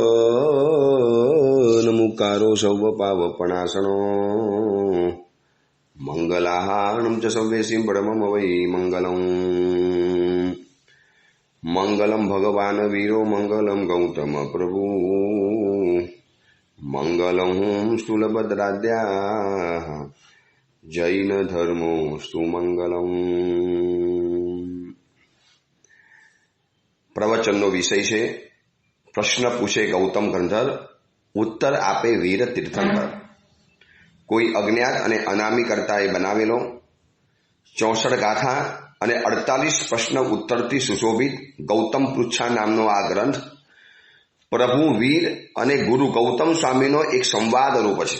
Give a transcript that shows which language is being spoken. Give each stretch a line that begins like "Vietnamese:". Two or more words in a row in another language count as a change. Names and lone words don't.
Sanskrit: नमुकारो सौवपावपणासनो मंगलाहारणं च सव्येसिं परमं वै मंगलम् मंगलम भगवान वीरो मंगलम गौतम प्रभु मंगलम स्थूलभद्राद्या जैन धर्मो स्तु मंगलम।
Gujarati: प्रवचनનો વિષય છે પ્રશ્ન પૂછે ગૌતમ ગંધર, ઉત્તર આપે વીર તીર્થંકર। કોઈ અજ્ઞાત અને અનામી કર્તાએ બનાવેલો 64 ગાથા અને 48 પ્રશ્ન ઉત્તરથી સુશોભિત ગૌતમ પૃચ્છા નામનો આ ગ્રંથ પ્રભુ વીર અને ગુરુ ગૌતમ સ્વામીનો એક સંવાદ રૂપ છે।